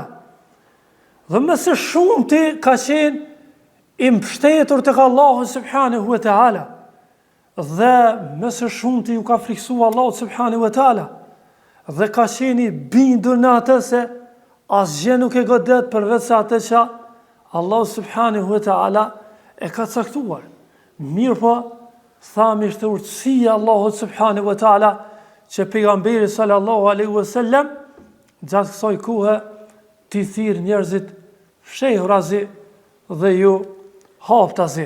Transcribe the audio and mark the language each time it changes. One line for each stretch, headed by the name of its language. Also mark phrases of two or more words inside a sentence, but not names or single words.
Albanian: Dhe më së shumti ka qenë i mbështetur tek Allahu
Arabic: سبحانه وتعالى.
Albanian: Dhe më së shumti ju ka friksuar Allahu
Arabic: سبحانه وتعالى.
Albanian: Dhe ka qenë i bindur në atë se asgjë nuk e godet përveç se atë që Allah
Arabic: سبحانه وتعالى
Albanian: e ka caktuar. Mirë po, thami është urtësia Allahut
Arabic: سبحانه وتعالى
Albanian: që pejgamberi
Arabic: صلى الله عليه وسلم
Albanian: gjatë kësaj kohe t'i thirr njerëzit fshehurazi dhe ju haptazi.